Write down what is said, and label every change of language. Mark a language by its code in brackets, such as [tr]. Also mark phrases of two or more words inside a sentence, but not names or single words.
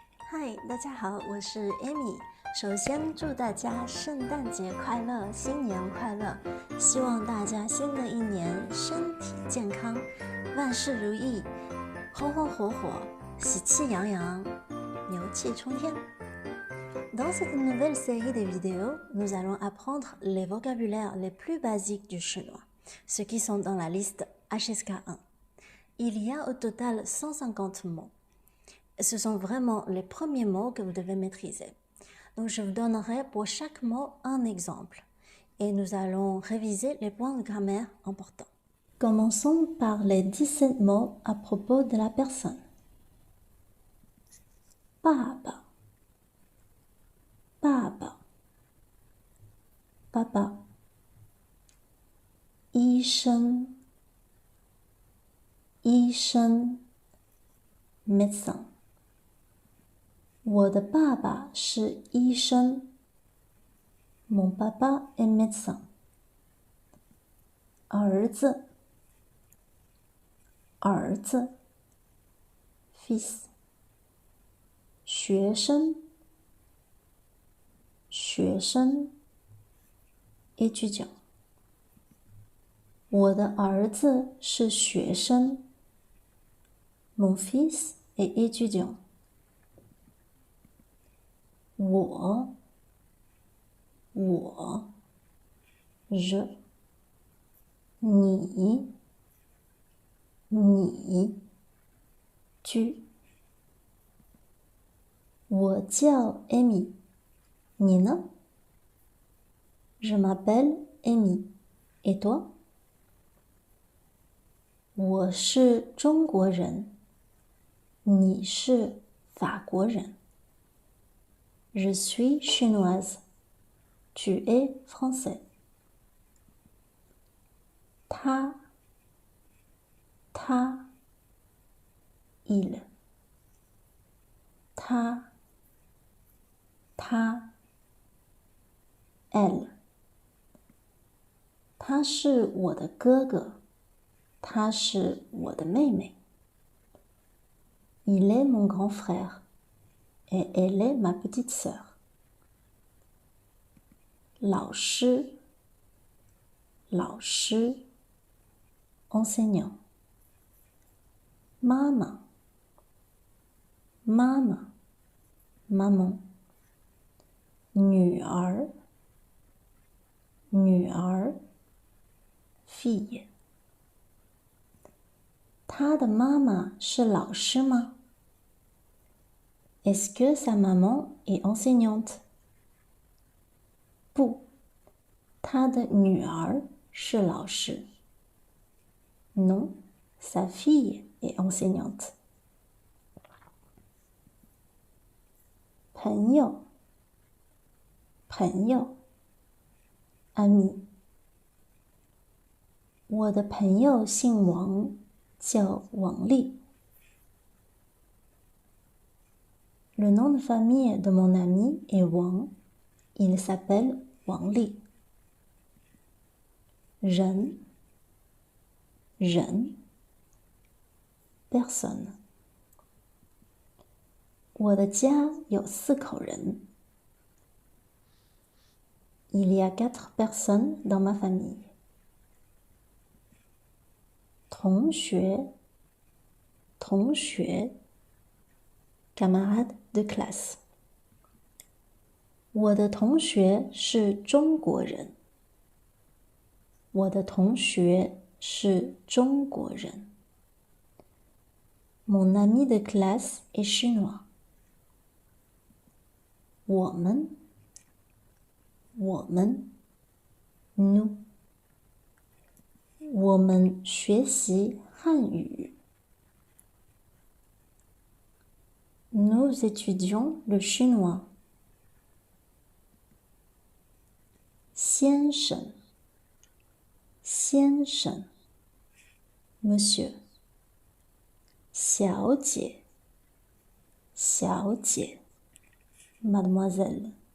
[zh] 嗨，大家好，我是 Amy。首先祝大家圣诞节快乐，新年快乐！希望大家新的一年身体健康，万事如意，红红火火，喜气洋洋，牛气冲天。 [fr] Dans cette nouvelle série de vidéos, nous allons apprendre les vocabulaires les plus basiques du chinois, ceux qui sont dans la liste HSK1. Il y a au total 150 mots. Ce sont vraiment les premiers mots que vous devez maîtriser. Donc, je vous donnerai pour chaque mot un exemple et nous allons réviser les points de grammaire importants. Commençons par les 17 mots à propos de la personne. Papa, papa, papa. [zh] 医生，医生 médecin。我的爸爸是医生。 [fr] Mon papa est médecin. [zh] 儿子，儿子 fils。学生，学生 étudiant。我的儿子是学生。 [fr] Mon fils est étudiant. 我 je 你 tu [zh] 我叫 Amy 你呢 [fr] Je m'appelle Amy et toi [zh] 我是中国人你是法国人 [fr] Je suis chinoise. Tu es français. 他 il 他 elle [zh] 他是我的哥哥他是我的妹妹 [fr] Il est mon grand frère et elle est ma petite sœur. [zh] 老师 enseignant. 妈妈 maman. 女儿 fille. 她的妈妈是老师吗 [fr] Est-ce que sa maman est enseignante? [zh] 不，她的女儿是老师。 [fr] Non, sa fille est enseignante. [zh] 朋友 ami. 我的朋友姓王，叫王丽。 [fr] Le nom de famille de mon ami est Wang. Il s'appelle Wang Li. 人 personne. [zh] 我的家有4口人。 [fr] Il y a 4 personnes dans ma famille. 同学 camarade de classe. [zh] 我的同学是中国人。我的同学是中国人。 [fr] Mon ami de classe est chinois. [zh] 我们 nous. 我们学习汉语。 [fr] Nous étudions le chinois. [zh] 先生 monsieur. 小姐 mademoiselle.